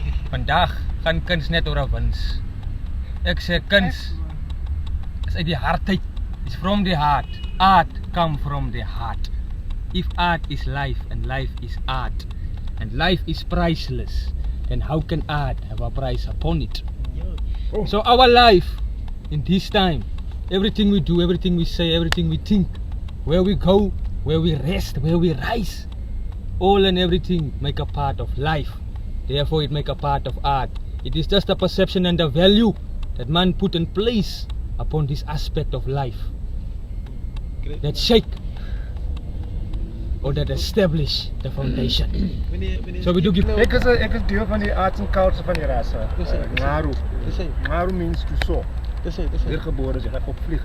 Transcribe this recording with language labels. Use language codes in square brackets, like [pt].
[af] Vandag gaan kuns net oor 'n wins. Ek sê kuns is uit die hart uit. [en] It's from the heart. Art come from the heart. If art is life and life is art and life is priceless, then how can art have a price upon it? So our life in this time, everything we do, everything we say, everything we think, where we go, where we rest, where we rise, all and everything make a part of life. Therefore it make a part of art. It is just a perception and a value that man put in place upon this aspect of life that shake or that establish the foundation. So we do give [af] Ek is deel van die [en] arts and culture [af] van die Rasa. Ngaru. Dis hy. [en] Ngaru means to soar. [af] Dis hy. Weergebore, jy gaan opvlieg.